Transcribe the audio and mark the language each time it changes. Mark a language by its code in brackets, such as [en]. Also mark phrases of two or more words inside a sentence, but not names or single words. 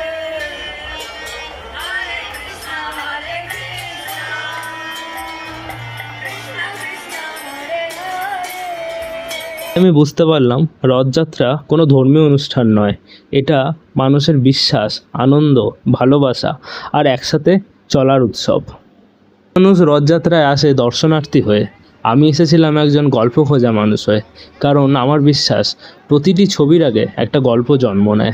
[sa] हरे कृष्ण हरे कृष्ण, कृष्ण कृष्ण हरे हरे। [bn] আমি বুঝতে পারলাম রথযাত্রা কোনো ধর্মীয় অনুষ্ঠান নয়, এটা মানুষের বিশ্বাস, আনন্দ, ভালোবাসা আর একসাথে চলার উৎসব। মানুষ রথযাত্রায় আসে দর্শনার্থী হয়ে, আমি এসেছিলাম একজন গল্প খোঁজা মানুষ হয়ে, কারণ আমার বিশ্বাস প্রতিটি ছবির আগে একটা গল্প জন্ম নেয়।